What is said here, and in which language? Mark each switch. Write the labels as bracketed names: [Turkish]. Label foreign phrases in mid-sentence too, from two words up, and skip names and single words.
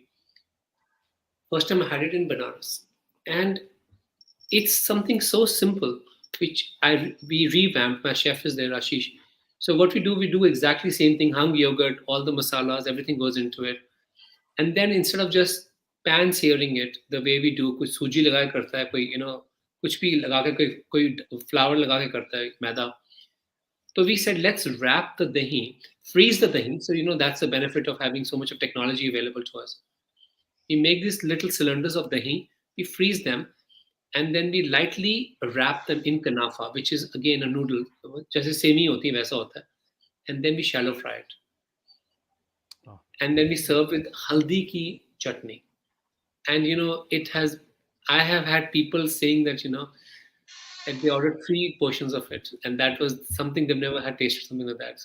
[English] First time I had it in Banaras. And it's something so simple, which we revamped. My chef is there, Ashish. So what we do exactly the same thing. Hung yogurt, all the masalas, everything goes into it. And then instead of just pan searing it the way we do, [Hindi] कुछ सूजी लगा के करता है, कोई, कुछ भी लगा के, कोई flour लगा के करता है, मैदा. [English] So we said, let's wrap the dahi, freeze the dahi. So, that's the benefit of having so much of technology available to us. We make these little cylinders of dahi, we freeze them, and then we lightly wrap them in kanafa, which is again a noodle. [Hindi] जैसे सेमी होती है, वैसा होता है. [English] And then we shallow fry it. Oh. And then we serve with [Hindi] हल्दी की चटनी. [English] And, I have had people saying that, and they ordered 3 portions of it, and that was something they've never had tasted, something like that.